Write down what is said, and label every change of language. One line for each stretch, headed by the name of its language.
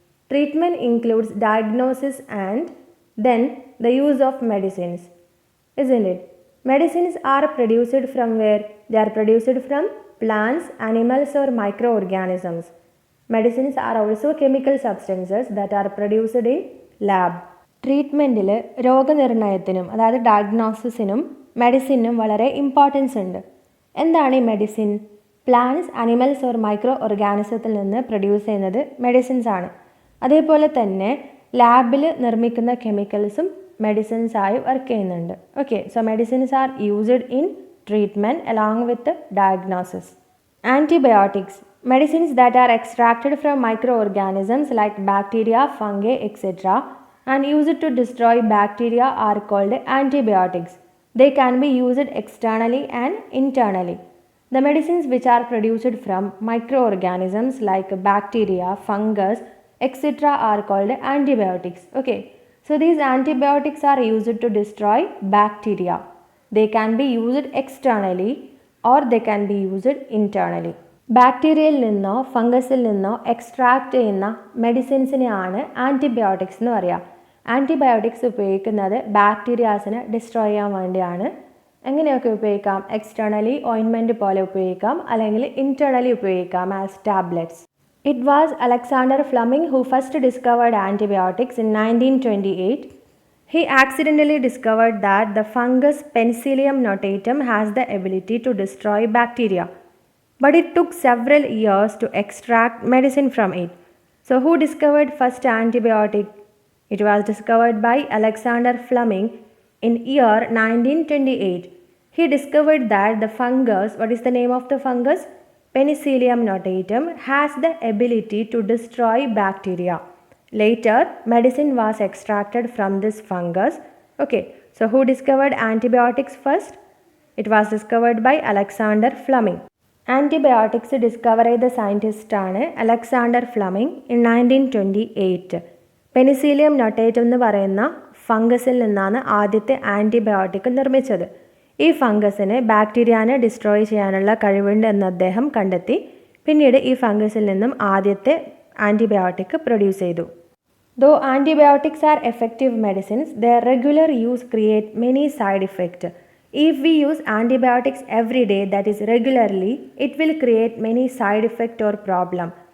English: Treatment includes diagnosis and then the use of medicines, isn't it? Medicines are produced from where? They are produced from plants, animals or microorganisms. Medicines are also chemical substances that are produced in lab.
Malayalam: ട്രീറ്റ്മെൻറ്റിൽ രോഗനിർണയത്തിനും അതായത് ഡയഗ്നോസിസിനും മെഡിസിനും വളരെ importance ഉണ്ട്. എന്താണ് ഈ medicine? Plants, animals or micro ഓർഗാനിസത്തിൽ നിന്ന് produce ചെയ്യുന്നത് medicines ആണ്. അതേപോലെ തന്നെ ലാബിൽ നിർമ്മിക്കുന്ന കെമിക്കൽസും മെഡിസിൻസ് ആയി വർക്ക് ചെയ്യുന്നുണ്ട്.
English: Okay, so medicines are used in treatment along with diagnosis. Antibiotics, medicines that are extracted from microorganisms like bacteria, fungi, etc. and used to destroy bacteria are called antibiotics. They can be used externally and internally. The medicines which are produced from microorganisms like bacteria, fungus, etc. are called antibiotics. Okay, so these antibiotics are used to destroy bacteria. They can be used externally or they can be used internally.
Malayalam: ബാക്ടീരിയയിൽ നിന്നോ ഫംഗസിൽ നിന്നോ extract ചെയ്യുന്ന മെഡിസിൻസിനെയാണ് antibiotics എന്ന് പറയുക. Antibiotics ഉപയോഗിക്കുന്നത് ബാക്ടീരിയാസിനെ destroy ചെയ്യാൻ വേണ്ടിയാണ്. എങ്ങനെയൊക്കെ ഉപയോഗിക്കാം? എക്സ്റ്റേണലി ഓയിൻമെൻറ്റ് പോലെ ഉപയോഗിക്കാം, അല്ലെങ്കിൽ ഇൻറ്റേർണലി ഉപയോഗിക്കാം
English: As tablets. It was Alexander Fleming who first discovered antibiotics in 1928. He accidentally discovered that the fungus Penicillium notatum has the ability to destroy bacteria. But it took several years to extract medicine from it. So who discovered first antibiotic? It was discovered by Alexander Fleming in year 1928. He discovered that the fungus, what is the name of the fungus? Penicillium notatum, has the ability to destroy bacteria. Later, medicine was extracted from this fungus. Okay, so who discovered antibiotics first? It was discovered by Alexander Fleming.
Malayalam: Antibiotics discover ചെയ്ത സയൻറ്റിസ്റ്റാണ് Alexander Fleming in 1928. Penicillium notatum എന്ന് പറയുന്ന ഫംഗസിൽ നിന്നാണ് ആദ്യത്തെ antibiotic നിർമ്മിച്ചത്. ഈ ഫംഗസിന് ബാക്ടീരിയാനെ destroy ചെയ്യാനുള്ള കഴിവുണ്ട് എന്ന് അദ്ദേഹം കണ്ടെത്തി. പിന്നീട് ഈ ഫംഗസിൽ നിന്നും ആദ്യത്തെ ആൻറ്റിബയോട്ടിക് പ്രൊഡ്യൂസ് ചെയ്തു.
English: Though antibiotics are effective medicines, their regular use create many side effects. If we use antibiotics every day, that is regularly, it will create many side effect or problem.